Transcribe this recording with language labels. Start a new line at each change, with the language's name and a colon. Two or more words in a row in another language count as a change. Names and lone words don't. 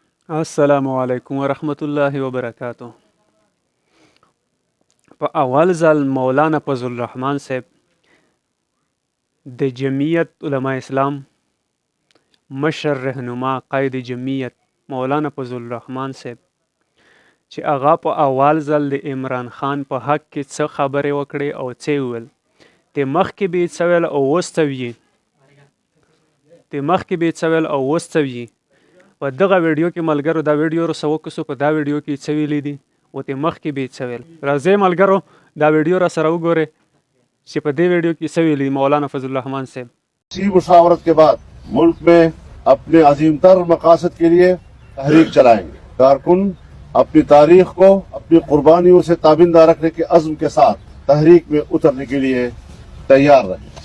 Arabic: السلام علیکم ورحمۃ اللہ وبرکاتہ.
Pashto: په اول ځل مولانا فضل الرحمن صاحب د جمعیت علماء اسلام مشر رهنما قائد جمعیت مولانا فضل الرحمن صاحب چې هغه په اول ځل د عمران خان په حق کې څه خبرې وکړې او څه یې وویل. د مخکې به یې څه ویل او اوس څه ویي. په دغه ویډیو کې ملګرو دا ویډیو رسه وکړو په دا ویډیو کې څه ویلي دي او د مخکې به یې څه ویل. راځئ ملګرو دا ویډیو را سره وګورئ چې په دې ویډیو کې څه ویلي دي مولانا فضل الرحمن صاحب.
Urdu: اسی مشاورت کے بعد ملک میں اپنے عظیم تر مقاصد کے لیے تحریک چلائیں گے. کارکن اپنی تاریخ کو اپنی قربانیوں سے تابندہ رکھنے کے عزم کے ساتھ تحریک میں اترنے کے لیے تیار رہیں.